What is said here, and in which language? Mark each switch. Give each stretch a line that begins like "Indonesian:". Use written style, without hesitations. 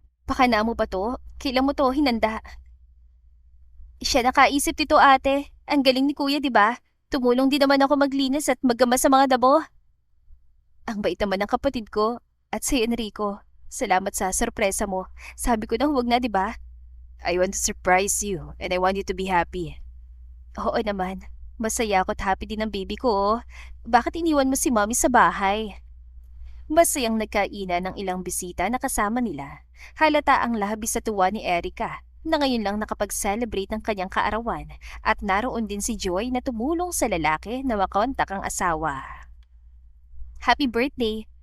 Filipino: Pakana mo pa to? Kailan mo to hinanda? Siya nakaisip nito ate. Ang galing ni kuya, di ba? Tumulong din naman ako maglinis at maggama sa mga dabo. Ang bait naman ng kapatid ko at si Enrico. Salamat sa sorpresa mo. Sabi ko na huwag na, di ba?
English: I want to surprise you and I want you to be happy.
Filipino: Oo naman. Masaya ako at happy din ang baby ko. Oh. Bakit iniwan mo si mommy sa bahay? Masayang nagkainan ng ilang bisita na kasama nila. Halata ang labis sa tuwa ni Erica na ngayon lang nakapag-celebrate ng kanyang kaarawan at naroon din si Joy na tumulong sa lalaki na makontak ang asawa.
English: Happy birthday!